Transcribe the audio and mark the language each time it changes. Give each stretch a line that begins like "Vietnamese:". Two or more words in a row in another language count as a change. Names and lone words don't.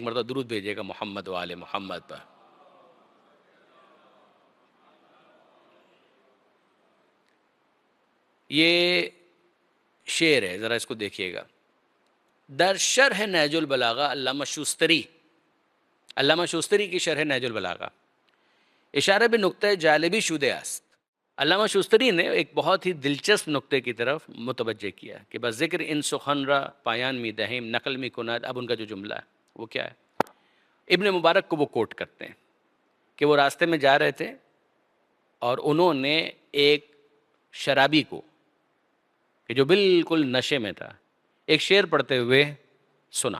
Urdu: ایک مرتبہ درود بھیجیے گا محمد و آل محمد پر۔ یہ شعر ہے، ذرا اس کو دیکھیے گا۔
Persian: در شرح نہج البلاغہ،
Urdu: علامہ شوستری، علامہ شوستری کی شرح نہج البلاغہ،
Persian: اشارہ به نقطہ جالبی شده است۔
Urdu: علامہ شوستری نے ایک بہت ہی دلچسپ نقطے کی طرف متوجہ کیا کہ
Persian: بس ذکر ان سخن را پایان می دہیم نقل می کند۔
Urdu: اب ان کا جو جملہ ہے وہ کیا ہے؟ ابن مبارک کو وہ کوٹ کرتے ہیں کہ وہ راستے میں جا رہے تھے اور انہوں نے ایک شرابی کو کہ جو بالکل نشے میں تھا ایک شعر پڑھتے ہوئے سنا۔